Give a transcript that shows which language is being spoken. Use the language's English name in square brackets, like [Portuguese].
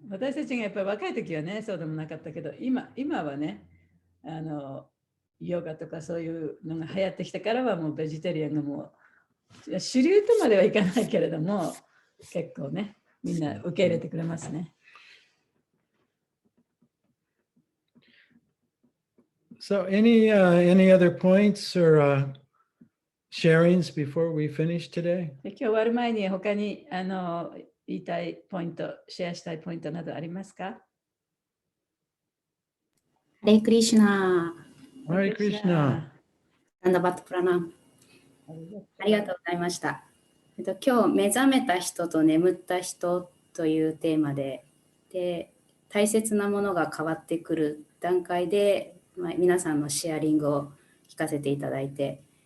[Japanese] 私たちがやっぱり若い時はね、そうでもなかったけど、今はね、ヨガとかそういうのが流行ってきたからはもうベジタリアンがもう主流とまではいかないけれども、結構ね、みんな受け入れてくれますね。 [English] So any other points or sharings before we finish today? [Japanese] で今日終わる前に他に言いたいポイント、シェアしたいポイントなどありますか？ハレイクリシュナハレイクリシュナ。ナンダバットプラナム。ありがとうございました。今日目覚めた人と眠った人というテーマで、大切なものが変わってくる段階で、皆さんのシェアリングを聞かせていただいて、